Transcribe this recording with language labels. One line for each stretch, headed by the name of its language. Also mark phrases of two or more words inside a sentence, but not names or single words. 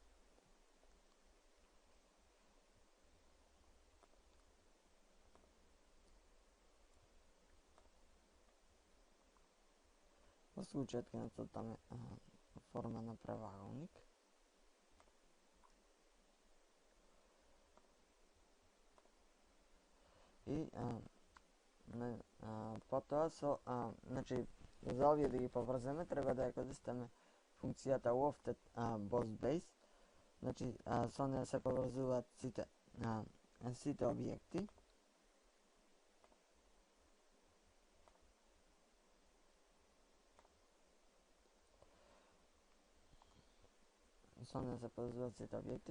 Macedonian: Во случајот ќе нацртаме форма на правоаголник. И потоа значи за овие да ги поврземе треба да ја користиме функцијата
English: lofted boss base.
Macedonian: Значи со неја се поврзуваат сите објекти. Со неја се поврзуваат сите објекти.